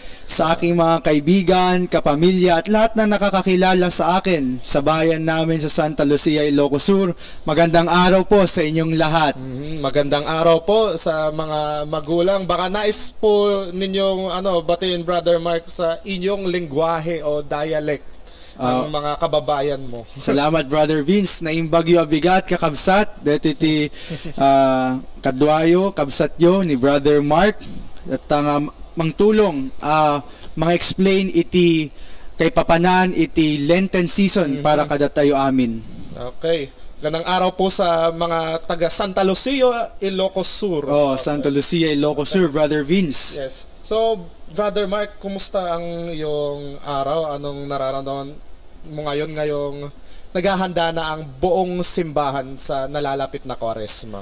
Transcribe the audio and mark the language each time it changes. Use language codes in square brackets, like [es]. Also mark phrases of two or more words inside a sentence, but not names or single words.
[tl] Sa aking mga kaibigan, kapamilya at lahat na nakakakilala sa akin sa bayan namin sa Santa Lucia, Ilocos Sur, magandang araw po sa inyong lahat. Magandang araw po sa mga magulang. Baka nais po ninyong batiin, Brother Mark, sa inyong lingwahe o dialect ng mga kababayan mo. Salamat, Brother Vince. [ilo] Naimbagyo abigat kakabsat. Dito iti kadwayo, kabsatyo ni Brother Mark. At mangtulong, mga explain iti kay papanan iti [en] Lenten season [ilo] para kada tayo amin. [tl] Okay. Ganang araw po sa mga taga Santa Lucia, Ilocos Sur. Santa Lucia, Ilocos Sur, Brother Vince. Yes. So, Brother Mark, kumusta ang iyong araw? Anong nararamdaman mo ngayong naghahanda na ang buong simbahan sa nalalapit na Kwaresma?